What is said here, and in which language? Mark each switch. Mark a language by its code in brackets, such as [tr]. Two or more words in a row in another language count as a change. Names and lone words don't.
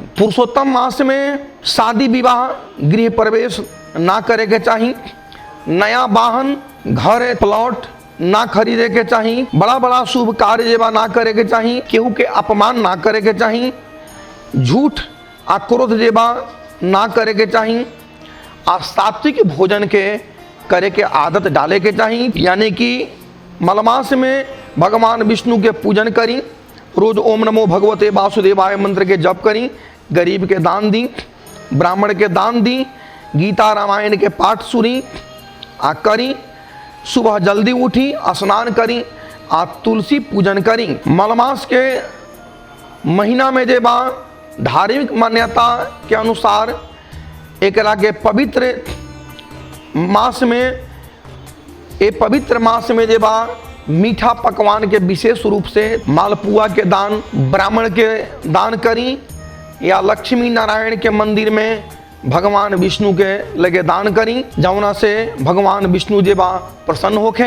[bho] पुरुषोत्तम मास में शादी विवाह गृह प्रवेश ना करे के चाहिए, नया वाहन घर प्लॉट ना खरीदे के चाहिए, बड़ा बड़ा शुभ कार्य जेबा ना करे के चाहिए, केहू के अपमान ना करे के चाहिए, झूठ आक्रोध जेबा ना करे के चाहिए, सात्विक भोजन के करे के आदत डाले के चाहिए। यानी कि मलमास में भगवान विष्णु के पूजन करी, रोज [sa] ओम नमो भगवते वासुदेवाय [bho] मंत्र के जप करी, गरीब के दान दी, ब्राह्मण के दान दी, गीता रामायण के पाठ सुनी आ करी, सुबह जल्दी उठी स्नान करी आ तुलसी पूजन करी। मलमास के महीना में जेबा धार्मिक मान्यता के अनुसार एकरा के पवित्र मास में जेबा मीठा पकवान के विशेष रूप से मालपुआ के दान ब्राह्मण के दान करी, या लक्ष्मी नारायण के मंदिर में भगवान विष्णु के लगे दान करी, जौना से भगवान विष्णु जेबा प्रसन्न होखे।